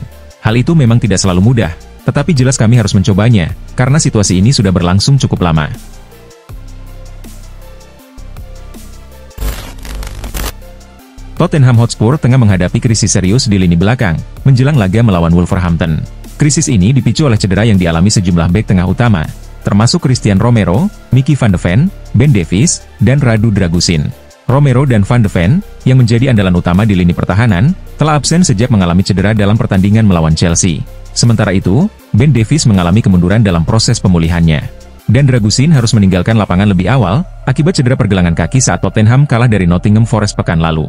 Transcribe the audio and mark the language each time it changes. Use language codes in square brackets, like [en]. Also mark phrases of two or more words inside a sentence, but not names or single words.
[id] Hal itu memang tidak selalu mudah, tetapi jelas kami harus mencobanya, karena situasi ini sudah berlangsung cukup lama. Tottenham Hotspur tengah menghadapi krisis serius di lini belakang, menjelang laga melawan Wolverhampton. Krisis ini dipicu oleh cedera yang dialami sejumlah bek tengah utama, termasuk Christian Romero, Mickey van de Ven, Ben Davies, dan Radu Dragusin. Romero dan Van de Ven, yang menjadi andalan utama di lini pertahanan, telah absen sejak mengalami cedera dalam pertandingan melawan Chelsea. Sementara itu, Ben Davies mengalami kemunduran dalam proses pemulihannya. Dan Dragusin harus meninggalkan lapangan lebih awal, akibat cedera pergelangan kaki saat Tottenham kalah dari Nottingham Forest pekan lalu.